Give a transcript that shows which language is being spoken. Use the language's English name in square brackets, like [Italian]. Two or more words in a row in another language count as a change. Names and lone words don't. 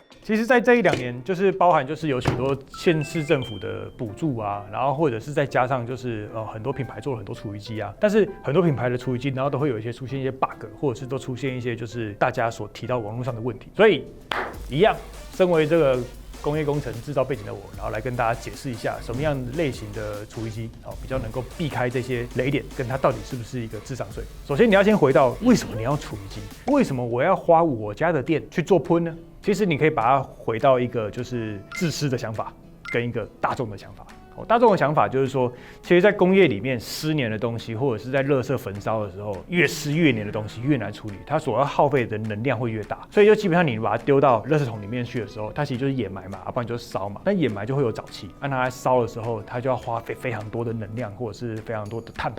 [Chinese] 其實，在這1-2年，就是包含就是有許多縣市政府的補助啊，然後或者是再加上就是很多品牌做了很多廚餘機啊，但是很多品牌的廚餘機，然後都会有一些出現一些 bug， 或者是都出現一些就是大家所提到網絡上的問題，所以一樣，身為這個工業工程製造背景的我，然後來跟大家解釋一下什麼樣類型的廚餘機比較能夠避開這些雷點，跟它到底是不是一個智商稅。首先你要先回到為什麼你要廚餘機，为什麼我要花我家的電去做噴呢？其實你可以把它回到一個就是自私的想法，跟一個大眾的想法。大眾的想法就是說，其實，在工業裡面濕黏的東西，或者是在垃圾焚燒的時候，越濕越黏的東西越難處理，它所要耗費的能量會越大，所以就基本上你把它丟到垃圾桶裡面去的時候，它其實就是掩埋嘛，不然就是燒嘛。那掩埋就會有沼氣，按它來燒的時候，它就要花費非常多的能量，或者是非常多的碳排。